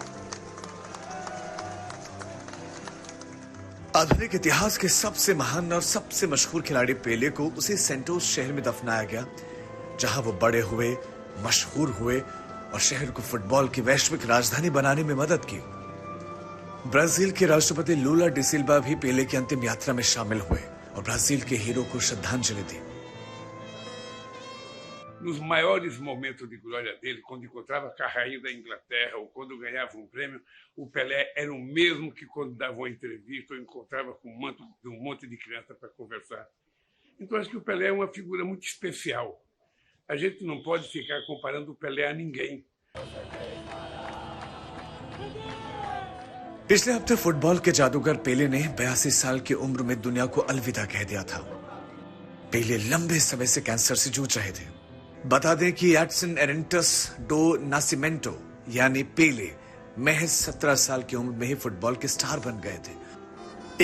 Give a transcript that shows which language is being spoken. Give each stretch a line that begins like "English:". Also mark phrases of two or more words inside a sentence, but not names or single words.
Hindi: आधुनिक इतिहास के सबसे महान और सबसे मशहूर खिलाड़ी पेले को उसी सेंटोस शहर में दफनाया गया जहां वो बड़े हुए, मशहूर हुए और शहर को फुटबॉल की वैश्विक राजधानी बनाने में मदद की। ब्राजील के राष्ट्रपति लूला डी सिल्वा भी पेले की अंतिम यात्रा में शामिल हुए और ब्राजील के हीरो को श्रद्धांजलि दी।
Portuguese: Nos maiores momentos de glória dele, quando encontrava com a rainha da Inglaterra ou quando ganhava um prêmio, o Pelé era o mesmo que quando dava uma entrevista ou encontrava com um monte de criança para conversar. Então acho que o Pelé é uma figura muito especial. A gente não pode ficar comparando o Pelé a ninguém.
Hindi: पिछले हफ्ते फुटबॉल के जादूगर पेले ने 82 साल की उम्र में दुनिया को अलविदा कह दिया था। पेले लंबे समय से कैंसर से जूझ रहे थे। बता दें कि एडसन एरेंटस डो नासिमेंटो यानी पेले महज 17 साल की उम्र में ही फुटबॉल के स्टार बन गए थे।